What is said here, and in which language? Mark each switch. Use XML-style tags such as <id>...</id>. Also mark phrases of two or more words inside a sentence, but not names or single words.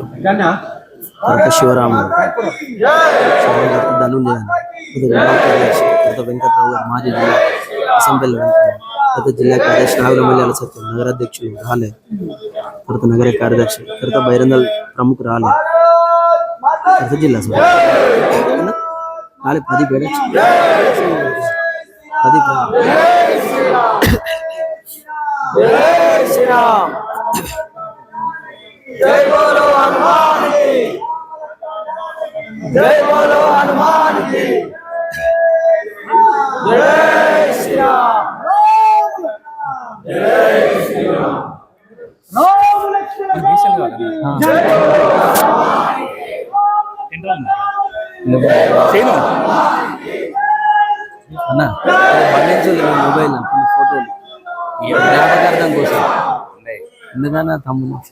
<te>తర్వాత శివరాముడు, ధనుంజయ, తర్వాత వెంకట్రావు గారు మాజీ జిల్లా అసెంబ్లీ, తర్వాత జిల్లా కార్యదర్శి నాగులమల్లి సత్యం నగరాధ్యక్షులు రాలేదు. తర్వాత నగర కార్యదర్శి, తర్వాత బైరందల్ ప్రముఖ రాలేదు. తర్వాత జిల్లా సభ రాలే.</te> <hi>10 పేడ 10 जय श्री राम, जय बोलो हनुमान की, जय बोलो हनुमान की, जय श्री राम, जय श्री राम, राम लक्ष्मण जय बोलो हनुमान की,</hi> <te>అన్న మొబైల్ ఫోటోలు జ్ఞాపకార్థం కోసం ఎందుకన్నా తమ్ముడు</te>